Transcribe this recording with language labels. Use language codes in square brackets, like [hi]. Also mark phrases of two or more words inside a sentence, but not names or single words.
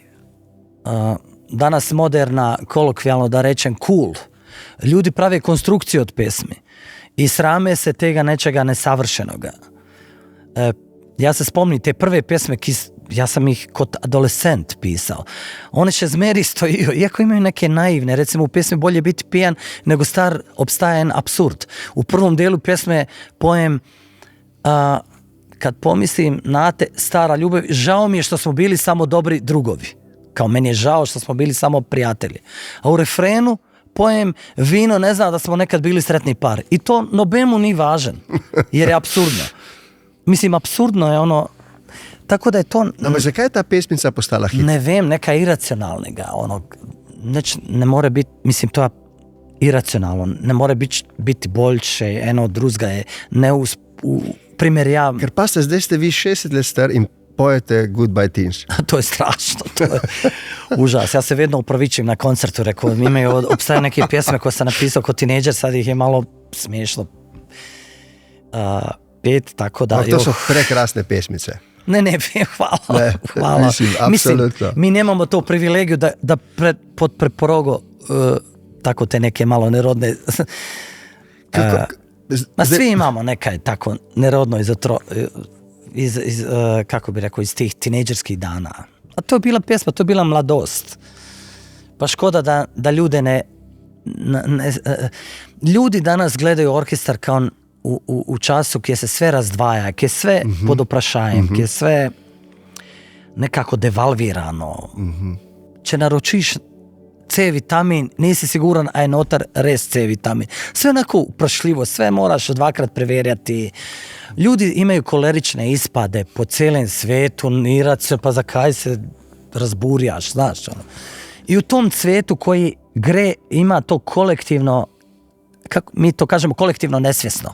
[bs] Danas moderna, kolokvijalno da rečem, cool. Ljudi prave konstrukciju od pesmi i srame se tega nečega nesavršenoga. Ja se spomnim te prve pesme, ja sam ih kot adolescent pisao. [sl] One še zmeri stojijo, [bs] iako imaju neke naivne, recimo u pesmi Bolje biti pijan nego star [sl] obstaja en apsurd. [bs] U prvom delu pesme pojem kad pomislim na te stara ljubav, žao mi je što smo bili samo dobri drugovi. Kao meni je žao što smo bili samo prijatelji. A u refrenu pojem vino ne zna da smo nekad bili sretni par. I to nobemu ni važan, jer je apsurdno. Mislim, apsurdno je ono, tako da je to... [sl] No, zakaj je ta pesmica postala hit? Ne vem, neka iracionalnega, ne more biti, mislim, to je iracionalno, ne more biti boljše, eno od drugega je primerjavno. Ker pa zdaj ste vi 60 let star in pojete Goodbye Teens. To je strašno, to je užas. [bs] Ja [sl] se vedno upravičim na koncertu, [bs] rekao, obstaje neke pjesme koje sam napisao kao tineđer, sad ih je malo smiješno pet, tako da... To su prekrasne pesmice. [sl] Ne, hvala. [bs] Mislim, mi nemamo to privilegiju da pod preporogo tako te neke malo nerodne... Svi imamo [sl] nekaj tako nerodno [bs] kako bi rekao, iz tih tineđerskih dana. A to je bila pjesma, to je bila mladost. Pa škoda da ljude ljudi danas gledaju orkestar kao [sl] v času, ki se [bs] sve razdvaja, ki je sve [sl] pod vprašanjem, [bs] ki je sve nekako devalvirano. [sl] Če naročiš C-vitamin, nisi siguran, a je notar res C-vitamin. [bs] Sve onako vprašljivo, sve moraš dvakrat preverjati. Ljudi imaju kolerične ispade po cijelom svijetu, nirat se, pa zakaj se razburjaš, znaš. Ono. I u tom svijetu koji gre, ima to kolektivno, kako mi to kažemo, kolektivno nesvjesno.